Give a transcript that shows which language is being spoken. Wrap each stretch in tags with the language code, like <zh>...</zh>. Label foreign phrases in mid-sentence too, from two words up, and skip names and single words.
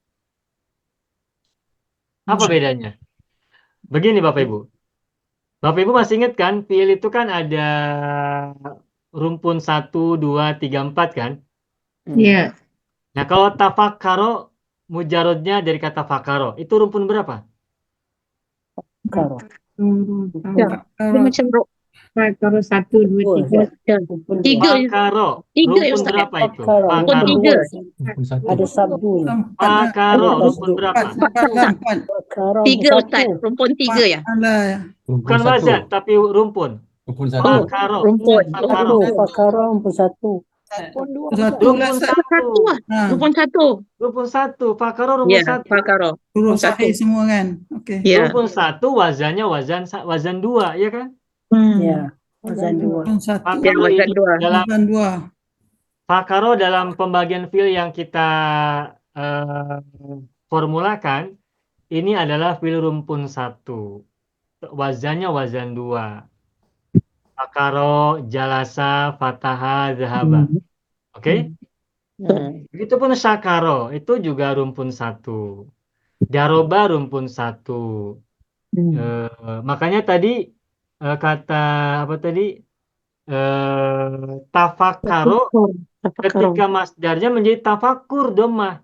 <id>Apa bedanya? Begini Bapak Ibu. Bapak Ibu masih ingat kan, fiil itu kan ada rumpun 1, 2, 3, 4 kan? Ya. Nah, kalau tafakkaro, mujarodnya dari kata fakaro, itu rumpun berapa? Karo. Ya, dia macam Fakaro 1, 2, 3. tiga. Fakaro, Tiga ya, rumpun Ustaz, berapa itu? Fakaro. Rumpun Fakaro. tiga. Ada sabun. Fakaro, Ada rumpun tasduk. berapa? Empat. Fakaro Tiga, satu. Ustaz. Rumpun tiga ya. Bukan wazan, tapi rumpun. Rumpun Fakaro. Rumpun. Fakaro. Fakaro rumpun satu. Satu lah. Rumpun Satu satu. lah. Nah, Rumpun satu. Rumpun satu. Fakaro rumpun Ya, satu. Fakaro. huruf satu. sahih semua kan? Oke. Ya. Rumpun satu, wazannya wazan 2, ya kan? Ya. Wazan dua. Huruf satu. Ya, Fakaro wazan ini 2. dalam Wazan 2. Fakaro dalam pembagian fiil yang kita formulakan, ini adalah fiil rumpun 1. Wazannya wazan 2.</id> <ar>Fakaro, jalasa, fataha, zahaba.</ar> <id>Oke? Begitupun syakaro, itu juga rumpun 1. Daroba rumpun 1. Makanya tadi kata apa tadi? Tafakkaro ketika masdarnya menjadi tafakur domah.</id>